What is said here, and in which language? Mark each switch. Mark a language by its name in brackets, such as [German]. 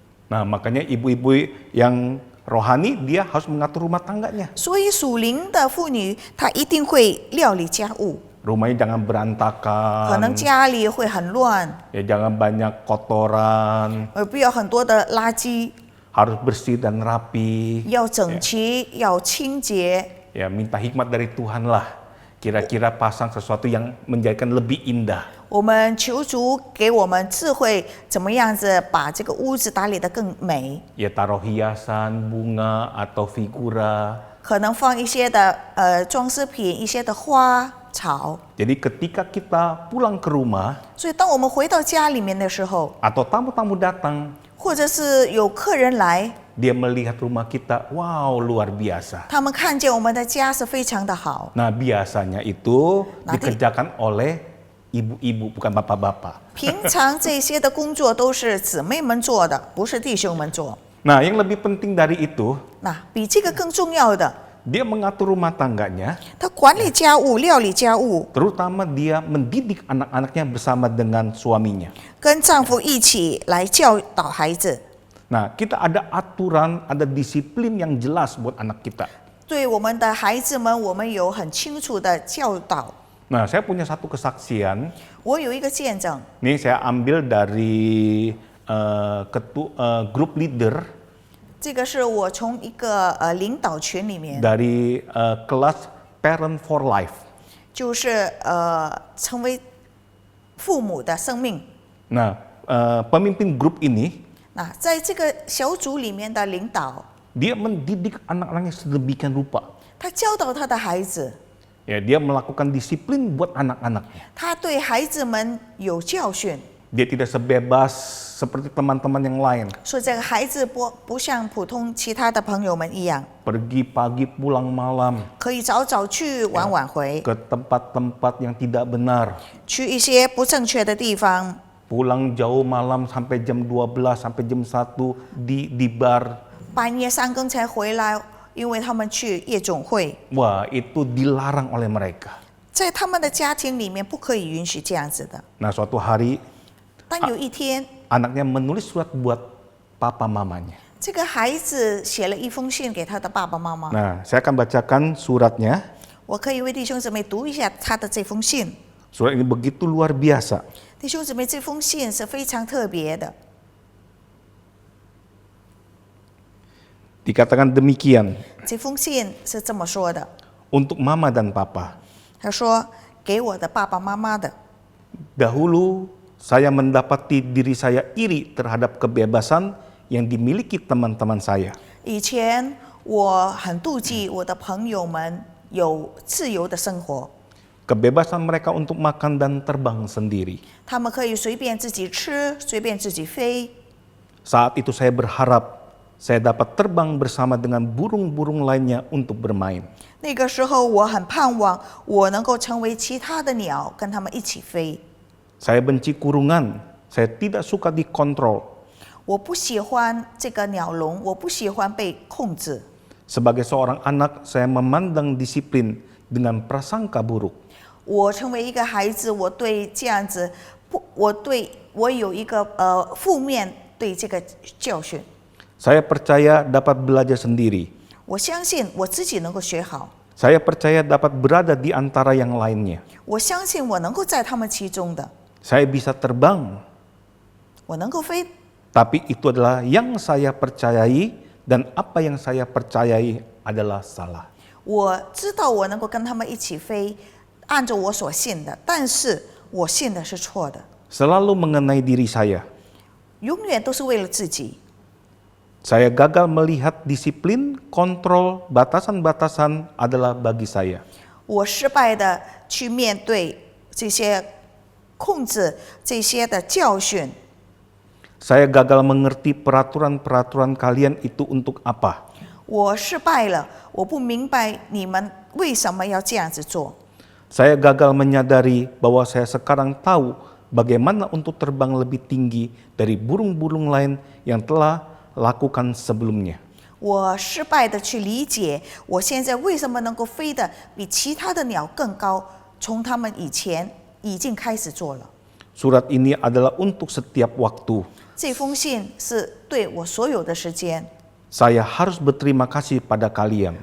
[Indonesian] Nah, makanya ibu-ibu yang rohani dia harus mengatur rumah tangganya. [Chinese] 所以属灵的妇女，她一定会料理家务， [Indonesian] Rumahnya jangan [Chinese] 可 [Indonesian] berantakan, [Chinese] 能家里会很乱， [Indonesian] ya jangan banyak kotoran, [Chinese] 不要很多的垃圾， [Indonesian] harus bersih dan rapi. [Chinese] 要整齐，要清洁。 [Indonesian] Ya minta hikmat dari Tuhan lah. Kira-kira pasang sesuatu yang menjadikan lebih indah. [Chinese] 我们求主给我们智慧，怎么样子把这个屋子打理得更美？ [Indonesian] Ya taruh hiasan, bunga atau figura. [Chinese] 可能放一些的装饰品，一些的花草。 [Indonesian] Jadi ketika kita pulang ke rumah [Chinese] 所以当我们回到家里面的时候， [Indonesian] atau tamu-tamu datang, [Chinese] 或者是有客人来， [Indonesian] dia melihat rumah kita, wow luar biasa. [Chinese] 他们看见我们的家是非常的好。 [Indonesian] Nah biasanya itu Nanti- dikerjakan oleh ibu-ibu bukan bapak-bapak. [Chinese] 平常这些的工作都是姊妹们做的，不是弟兄们做。 [Indonesian] Nah yang lebih penting dari itu, [Chinese] 那比这个更重要的， [Indonesian] dia mengatur rumah tangganya, [Chinese] 他管理家务、料理家务， [Indonesian] terutama dia mendidik anak-anaknya bersama dengan suaminya. [Chinese] 跟丈夫一起来教导孩子。 [Indonesian] Nah, kita ada aturan, ada disiplin yang jelas buat anak kita. [Chinese] 对我们的孩子们，我们有很清楚的教导。 [Indonesian] Nah, saya punya satu kesaksian. [Chinese] 我有一个见证， [Indonesian] Ini saya ambil dari grup leader [Chinese] 这个是我从一个领导群里面， [Indonesian] dari kelas Parent for Life. [Chinese] 就是成为父母的生命。 [Indonesian] Nah, pemimpin grup ini [Chinese] 那在这个小组里面的领导， [Indonesian] dia mendidik anak-anaknya sedemikian rupa. [Chinese] 他教导他的孩子， [Indonesian] Ya, dia melakukan disiplin buat anak-anaknya. [Chinese] 他对孩子们有教训， [Indonesian] Dia tidak sebebas seperti teman-teman yang lain. [Chinese] 所以这个孩子不像普通其他的朋友们一样， [Indonesian] Pergi pagi pulang malam [Chinese] 可以早早去，晚晚回， [Indonesian] ke tempat-tempat yang tidak benar. [Chinese] 去一些不正确的地方， [Indonesian] Pulang jauh malam sampai jam 12 sampai jam 1 di bar. [Chinese] 半夜3更才回来，因为他们去夜总会。 [Indonesian] Wah, itu dilarang oleh mereka. [Chinese] 在他们的家庭里面不可以允许这样子的。 [Indonesian] Nah, suatu hari [Chinese] 但有一天， [Indonesian] anaknya menulis surat buat papa mamanya. [Chinese] 这个孩子写了一封信给他的爸爸妈妈。 [Indonesian] Nah, saya akan bacakan suratnya. [Chinese] 我可以为弟兄姊妹读一下他的这封信。 [Indonesian] Surat ini begitu luar biasa. [Chinese] 弟兄姊妹，这封信是非常特别的。 [Indonesian] Dikatakan demikian [Chinese] 这封信是这么说的， [Indonesian] untuk mama dan papa. [Chinese] 他说给我的爸爸妈妈的。 [Indonesian] Dahulu saya mendapati diri saya iri terhadap kebebasan yang dimiliki teman-teman saya. [Chinese] 以前我很妒忌我的朋友们有自由的生活， [Indonesian] Kebebasan mereka untuk makan dan terbang sendiri. [Chinese] 他们可以随便自己吃，随便自己飞。 [Indonesian] Saat itu saya berharap saya dapat terbang bersama dengan burung-burung lainnya untuk bermain. [Chinese] 那个时候我很盼望我能够成为其他的鸟，跟他们一起飞。 [Indonesian] Saya benci kurungan, saya tidak suka dikontrol. [Chinese] 我不喜欢这个鸟笼，我不喜欢被控制。 [Indonesian] Sebagai seorang anak, saya memandang disiplin dengan prasangka buruk. [Chinese] 我成为一个孩子，我对这样子我有一个负面对这个教训。 [Indonesian] Saya percaya dapat belajar sendiri. [Chinese] 我相信我自己能够学好， [Indonesian] Saya percaya dapat berada di antara yang lainnya. [Chinese] 我相信我能够在他们其中的， [Indonesian] Saya bisa terbang, [Chinese] 我能够飞。 [Indonesian] tapi itu adalah yang saya percayai dan apa yang saya percayai adalah salah. [Chinese] 我知道我能够跟他们一起飞，按照我所信的，但是我信的是错的， [Indonesian] Selalu mengenai diri saya. [Chinese] 永远都是为了自己。 [Indonesian] Saya gagal melihat disiplin, kontrol, batasan-batasan adalah bagi saya. [Chinese] 我失败的去面对这些控制这些的教训， [Indonesian] Saya gagal mengerti peraturan-peraturan kalian itu untuk apa. [Chinese] 我失败了，我不明白你们为什么要这样子做。 [Indonesian] Saya gagal menyadari bahwa saya sekarang tahu bagaimana untuk terbang lebih tinggi dari burung-burung lain yang telah lakukan sebelumnya. [Chinese] 我失败的去理解，我现在为什么能够飞得比其他的鸟更高，从他们以前已经开始做了。 [Indonesian] Surat ini adalah untuk setiap waktu. [Chinese] 这封信是对我所有的时间， [Indonesian] Saya harus berterima kasih pada kalian